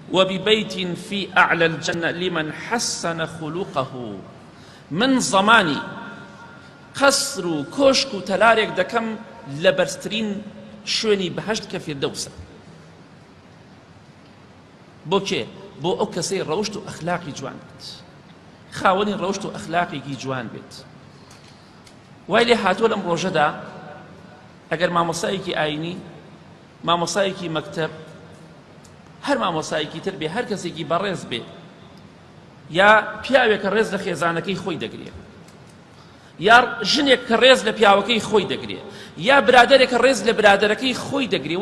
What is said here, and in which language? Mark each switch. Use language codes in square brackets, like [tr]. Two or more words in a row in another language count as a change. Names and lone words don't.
[ar] وببيت في أعلى الجنة لمن حسن خلقه [ckb] من زماني قصر و كۆشک و تەلارێک دەکەم لە بەرزترین شوێنی بەهەشت کە فیردەوسە. بۆ کێ؟ بۆ ئەو کەسەی ڕەوشت و ئەخلاقی جوان بێت، خاوەنی ڕەوشت و ئەخلاقێکی جوان بێت. وای لێ هاتووە لەم ڕۆژەدا ئەگەر مامۆستایەکی ئاینی، مامۆستایەکی مەکتەب، هەر مامۆستایەکی تر بێ، هەر کەسێکی بەڕێز بێ، یا پیاوێکە ڕێز لە خێزانەکەی خۆی دەگرێت، یا ژنێک کە ڕێز لە پیاوەکەی خۆی دەگرێت، یا برادەرێک کە ڕێز لە برادەرەکەی خۆی دەگرێت.